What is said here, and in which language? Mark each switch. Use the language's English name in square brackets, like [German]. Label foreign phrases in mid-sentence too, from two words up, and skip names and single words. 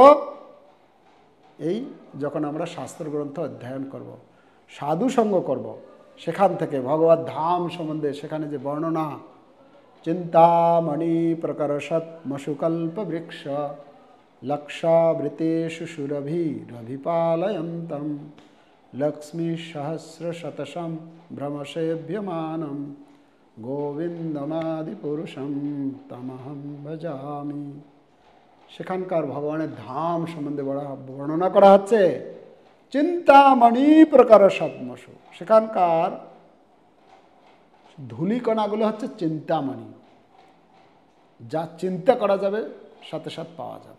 [Bangla] এই যখন আমরা শাস্ত্রগ্রন্থ অধ্যয়ন করব, সাধু সঙ্গ করব, সেখান থেকে ভগবত ধাম সম্বন্ধে সেখানে যে বর্ণনা, [Sanskrit] চিন্তামণি প্রকরশত মশুকল্প বৃক্ষ লক্ষাবৃতেষু সুরভিরভিপালয়ন্তম লক্ষ্মী সহস্র শতশম ভ্রমসেভ্যমানম গোবিন্দমাদি পুরুষম তমহম ভজামি। [Bangla] সেখানকার ভগবানের ধাম সম্বন্ধে বর্ণনা করা হচ্ছে। [Sanskrit] চিন্তামণি প্রকার সৎমসু, [Bangla] সেখানকার ধূলিকণাগুলো হচ্ছে চিন্তামণি, যা চিন্তা করা যাবে সাথে সাথে পাওয়া যাবে।